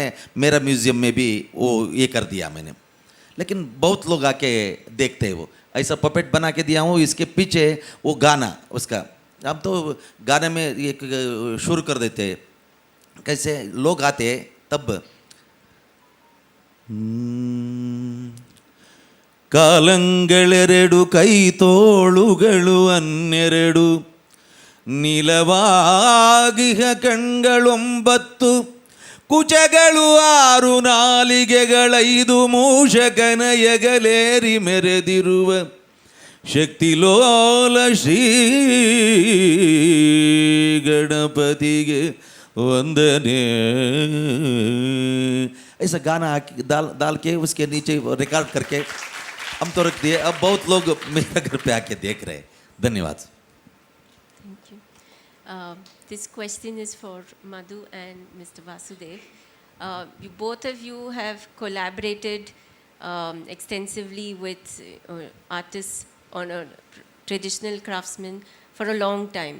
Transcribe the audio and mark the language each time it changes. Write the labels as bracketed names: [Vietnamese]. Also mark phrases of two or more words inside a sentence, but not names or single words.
[Hindi] मैं मेरा म्यूज़ियम में भी वो ये कर दिया मैंने। लेकिन बहुत लोग आके देखते हैं, वो ऐसा पपेट बना के दिया हूँ, इसके पीछे वो गाना उसका, अब तो गाने में एक शुरू कर देते, कैसे लोग आते तब [Kannada] ಕಾಲಂಗಳೆರಡು ಕೈ ತೋಳುಗಳು ಹನ್ನೆರಡು ನೀಲವಾಗಿಹ ಕಣ್ಗಳೊಂಬತ್ತು ಕುಚಗಳು ಆರು ನಾಲಿಗೆಗಳೈದು ಮೂಷಕನ ಎಗಲೇರಿ ಮೆರೆದಿರುವ ಶಕ್ತಿಲೋಲ ಶ್ರೀ ಗಣಪತಿಗೆ वंदने। [Hindi] ऐसा गाना डाल के उसके नीचे रिकॉर्ड करके हम तो रख दिए। अब बहुत लोग मेरे घर पे आके देख रहे हैं। धन्यवाद। [English] Thank you. This question is for Madhu and Mr. Vasudev. Both of you have collaborated extensively with artists on a traditional craftsmen for a long time.